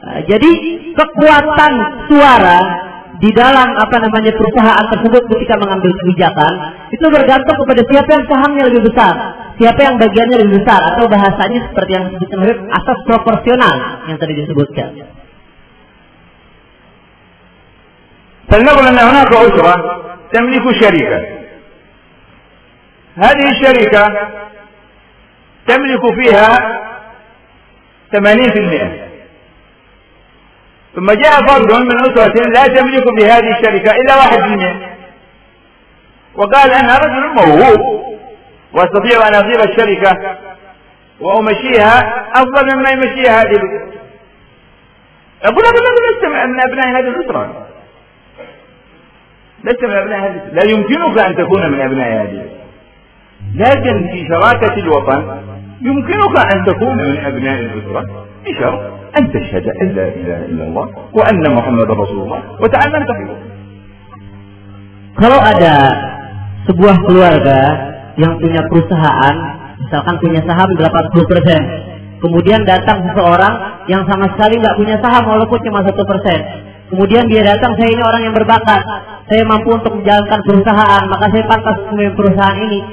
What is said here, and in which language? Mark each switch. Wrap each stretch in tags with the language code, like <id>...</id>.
<id>Jadi kekuatan suara di dalam apa namanya perusahaan tersebut ketika mengambil kebijakan itu bergantung kepada siapa yang sahamnya lebih besar, siapa yang bagiannya lebih besar, atau bahasanya seperti yang disebut asas proporsional yang tadi disebutkan.</id> <ar>فلنقل أن هناك أسرة تملك شركة. هذه الشركة تملك فيها 80%. ثم جاء فرد من أسرة لا تملك بهذه الشركة إلا 1%، وقال أنا رجل موهوب وأستطيع أن أغير الشركة وأمشيها أفضل مما يمشيها هذه الأسرة. أقول لك أنا لست من أبناء هذه الأسرة، لست من أبناء هذه، لا يمكنك أن تكون من أبناء هذه، لكن في شراكة الوطن يمكنك أن تكون من أبناء الأسرة بشرط أن تشهد أن لا إله إلا الله وأن محمد رسول الله وتعلمت في الوطن.</ar> <id>Kalau ada sebuah keluarga yang punya perusahaan, misalkan punya saham 80%, kemudian datang seseorang yang sama sekali nggak punya saham walaupun cuma 1%, kemudian dia datang, saya ini orang yang berbakat, saya mampu untuk menjalankan perusahaan, maka saya pantas memimpin perusahaan ini.</id>